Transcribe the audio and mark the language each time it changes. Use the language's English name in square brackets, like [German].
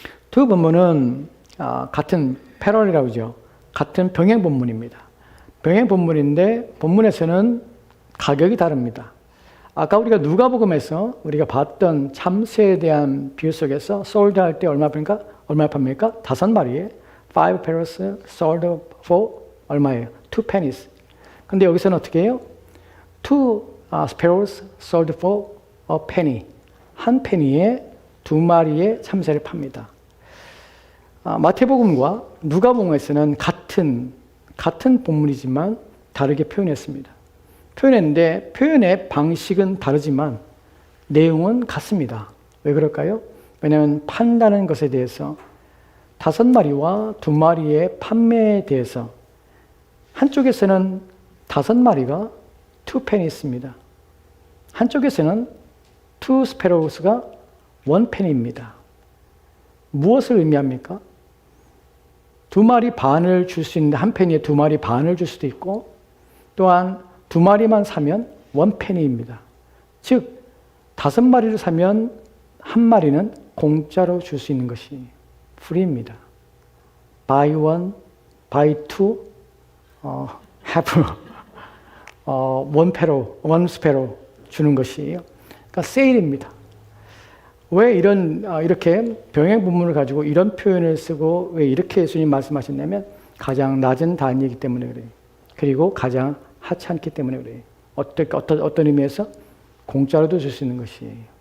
[Korean] 두 본문은 같은 패럴이라고 하죠. 같은 병행 본문입니다. 병행 본문인데 본문에서는 가격이 다릅니다. 아까 우리가 누가복음에서 우리가 봤던 참새에 대한 비유 속에서 sold 할 때 얼마 팝니까? 5마리에 [English] 5 pearls sold for [Korean] 얼마예요? [English] 2 pennies. [Korean] 근데 여기서는 어떻게 해요? [English] 2 sparrows sold for a penny. [Korean] 한 페니에 2마리의 참새를 팝니다. 마태복음과 누가복음에서는 같은 본문이지만 다르게 표현했습니다. 표현했는데 표현의 방식은 다르지만 내용은 같습니다. 왜 그럴까요? 왜냐하면 판다는 것에 대해서 5마리와 2마리의 판매에 대해서 한쪽에서는 5마리가 2페니입니다. 한쪽에서는 2 스페로우스가 1페니입니다. 무엇을 의미합니까? 2마리 반을 줄 수 있는데 한 페니에 2마리 반을 줄 수도 있고 또한 2마리만 사면 1페니입니다. 즉 5마리를 사면 한 마리는 공짜로 줄 수 있는 것이 프리입니다. [English] buy one, buy two, have one sparrow [Korean] 주는 것이에요. 그러니까 세일입니다. 왜 이렇게 병행 본문을 가지고 이런 표현을 쓰고 왜 이렇게 예수님 말씀하셨냐면 가장 낮은 단위이기 때문에 그래요. 그리고 가장 하찮기 때문에 그래요. 어떤 의미에서 공짜로도 줄 수 있는 것이에요.